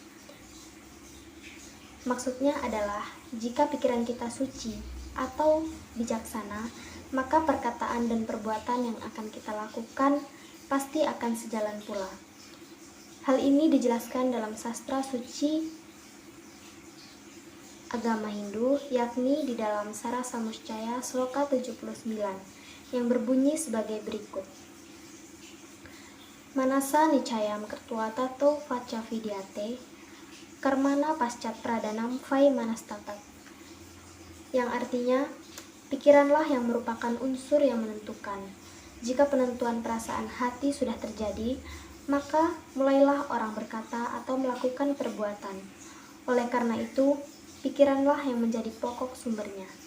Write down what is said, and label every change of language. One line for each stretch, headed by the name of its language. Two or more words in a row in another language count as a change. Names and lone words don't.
Indonesian: Maksudnya adalah, jika pikiran kita suci atau bijaksana, maka perkataan dan perbuatan yang akan kita lakukan pasti akan sejalan pula. Hal ini dijelaskan dalam sastra suci agama Hindu, yakni di dalam Sarasamuscaya Sloka 79, yang berbunyi sebagai berikut.
Sanskrit: मनसा निश्चयं कृत्वा ततो वाचा विद्यते, कर्मणा पश्चात् प्रधानं वै मनस्तत्.
Indonesian: Yang artinya, pikiranlah yang merupakan unsur yang menentukan. Jika penentuan perasaan hati sudah terjadi, maka mulailah orang berkata atau melakukan perbuatan. Oleh karena itu, pikiranlah yang menjadi pokok sumbernya.